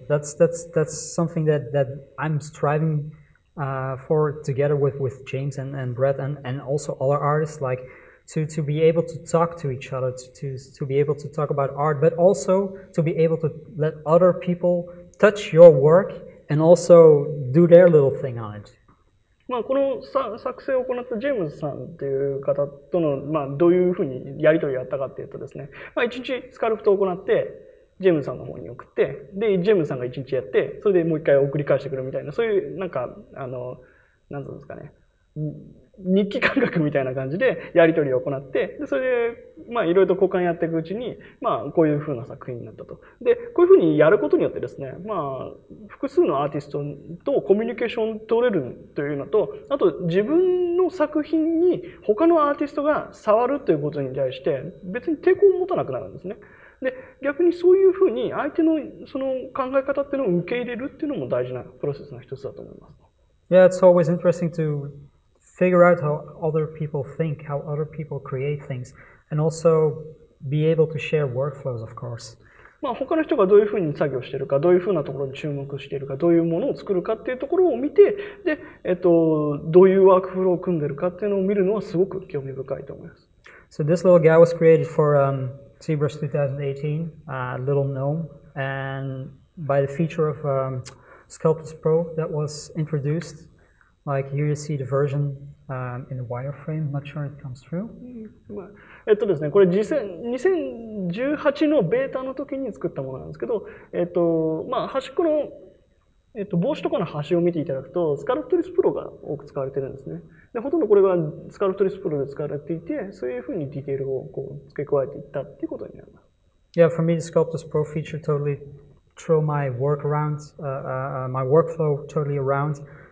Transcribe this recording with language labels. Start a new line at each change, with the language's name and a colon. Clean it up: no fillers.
English: That's something that I'm striving for together with James and Brett and also other artists, like, to be able to talk to each other, to be able to talk about art, but also to be able to let other people touch your work and also do their little thing on it.
Japanese: この作成を行ったジェームズさんっていう方との、どういうふうにやり取りをやったかっていうとですね、一日スカルプトを行って、ジェームズさんの方に送って、で、ジェームズさんが一日やって、それでもう一回送り返してくるみたいな、そういう、なんか、なんていうんですかね、日記感覚みたいな感じでやり取りを行って、で、それで、いろいろと交換やっていくうちに、こういう風な作品になったと。で、こういう風にやることによってですね、複数のアーティストとコミュニケーション取れるというのと、あと自分の作品に他のアーティストが触るということに対して別に抵抗を持たなくなるんですね。で、逆にそういう風に相手のその考え方っていうのを受け入れるっていうのも大事なプロセスの一つだと思います。
English: Yeah, it's always interesting to figure out how other people think, how other people create things, and also be able to share workflows, of course.
Japanese: 他の人がどういうふうに作業しているか、どういうふうなところに注目しているか、どういうものを作るかっていうところを見て、で、どういうワークフローを組んでいるかっていうのを見るのはすごく興味深いと思います。
English: So this little guy was created for ZBrush 2018, little gnome, and by the feature of Sculptus Pro that was introduced. Like, here you see the version in the wireframe. Not sure it comes through.
Japanese: ですね、これ2018のベータの時に作ったものなんですけど、端っこの、帽子とかの端を見ていただくと、スカルプトリスプロが多く使われてるんですね。で、ほとんどこれがスカルプトリスプロで使われていて、そういうふうにディテールを付け加えていったっていうことになります。
English: Yeah, for me, the Sculptus Pro feature totally threw my work around, my workflow totally around.